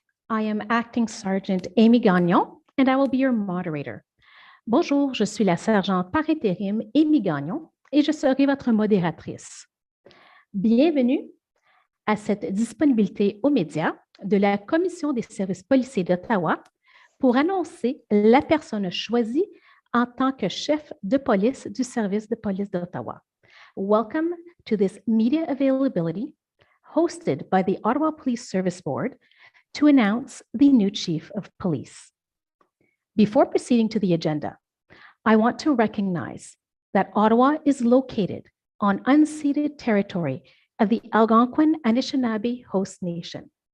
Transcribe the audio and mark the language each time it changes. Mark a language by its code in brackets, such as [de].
[en] I am Acting Sergeant Amy Gagnon, and I will be your moderator. [fr] Bonjour, je suis la sergente par intérim Amy Gagnon et je serai votre modératrice. Bienvenue à cette disponibilité aux médias de la Commission des services policiers d'Ottawa pour annoncer la personne choisie en tant que chef de police du service de police d'Ottawa. [en] Welcome to this media availability hosted by the Ottawa Police Service Board to announce the new chief of police. Before proceeding to the agenda, I want to recognize that Ottawa is located on unceded territory of the Algonquin Anishinaabe host nation.